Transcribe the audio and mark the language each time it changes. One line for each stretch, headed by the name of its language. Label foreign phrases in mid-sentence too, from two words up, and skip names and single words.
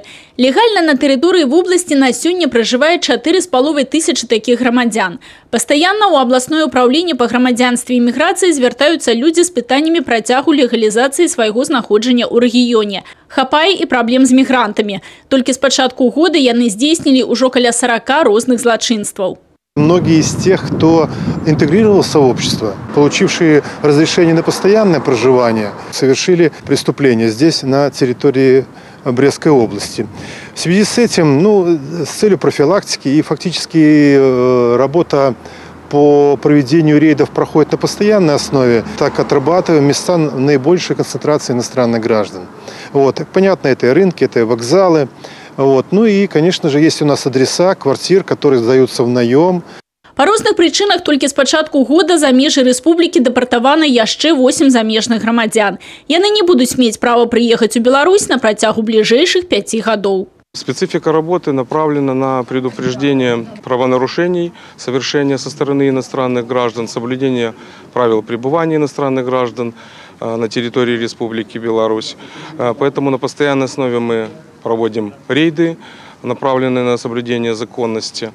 Belarusian: Легальна на тэрыторыі вобласці на сёння пражывае 4,5 тысячы такіх грамадзян. Пастаянна ў абласное ўпраўленне па грамадзянстве і міграцыі звяртаюцца людзі з пытаннямі працягу легалізацыі свайго знаходжання ў рэгіёне. Хапае і праблем з мігрантамі. Толькі з пачатку года яны здзейснілі ўжо каля 40 розных злачынстваў.
Russian: Многие из тех, кто интегрировался в общество, получившие разрешение на постоянное проживание, совершили преступление здесь, на территории Брестской области. В связи с этим, с целью профилактики и фактически работа по проведению рейдов проходит на постоянной основе, так отрабатываем места наибольшей концентрации иностранных граждан. Понятно, это и рынки, это и вокзалы. Ну и, конечно же, есть у нас адреса квартир, которые сдаются в наем.
Belarusian: Па розных прычынах толькі з пачатку года за межы рэспублікі дэпартавана яшчэ 8 замежных грамадзян. Яны не будуць мець права прыехаць у Беларусь на працягу бліжэйшых 5 гадоў.
Russian: Специфика работы направлена на предупреждение правонарушений, совершения со стороны иностранных граждан, соблюдение правил пребывания иностранных граждан на территории Республики Беларусь. Поэтому на постоянной основе мы проводим рейды, направленные на соблюдение законности.